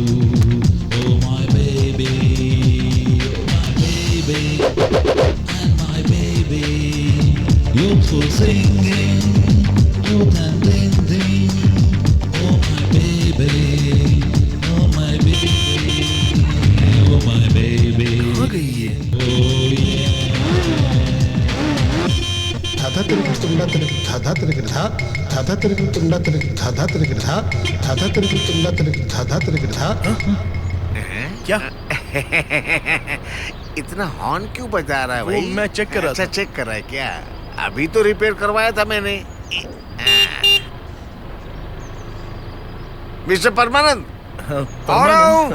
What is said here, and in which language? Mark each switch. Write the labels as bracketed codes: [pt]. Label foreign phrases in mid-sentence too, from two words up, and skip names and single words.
[en] Oh my baby, and my baby, youthful singing, youth and blending. Oh my baby, oh my baby, oh my baby. [hi] कहाँ गई ये? [en] Oh yeah. [hi] धाधा तिरक तुंडा तिरक धाधा तिरक धा धाधा तिरक तुंडा तिरक धाधा तिरक धा धाधा तिरक तुंडा तिरक धाधा तिरक धा। क्या? इतना हॉर्न क्यों बजा रहा है वो भाई? मैं चेक कर रहा अच्छा था। चेक कर रहा है क्या? अभी तो रिपेयर करवाया था मैंने। मिस्टर परमानंद, आ रहा हूँ।